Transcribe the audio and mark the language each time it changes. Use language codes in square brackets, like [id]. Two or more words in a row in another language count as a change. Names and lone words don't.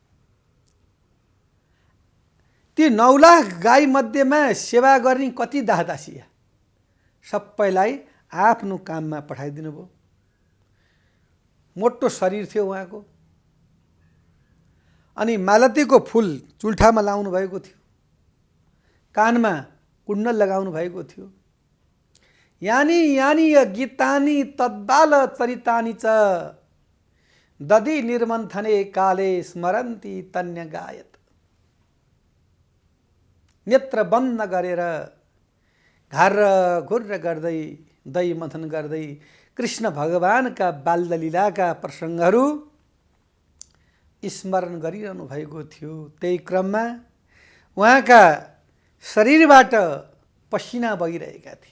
[ne] ती 9 लाख गाई मध्येमा सेवा गर्ने कति दासदासी सबैलाई आफ्नो काममा पठाइदिनु भयो। मोटो शरीर थियो उहाँको, अनि मालतीको फुल चुल्ठामा लाउनु भएको थियो, कानमा कुण्डल लगाउनु भएको थियो। [sa] यानी यानी गीतानि तद्बाल चरितानि च दधि निर्मन्थने काले स्मरन्ति तन्य गायत। [ne] नेत्र बन्द गरेर घार घुर्र गर्दै दही मथन गर्दै कृष्ण भगवानका बाल्यलीलाका प्रसङ्गहरू स्मरण गरिरहनु भएको थियो। त्यही क्रममा उहाँका शरीरबाट पसिना बगिरहेका थिए।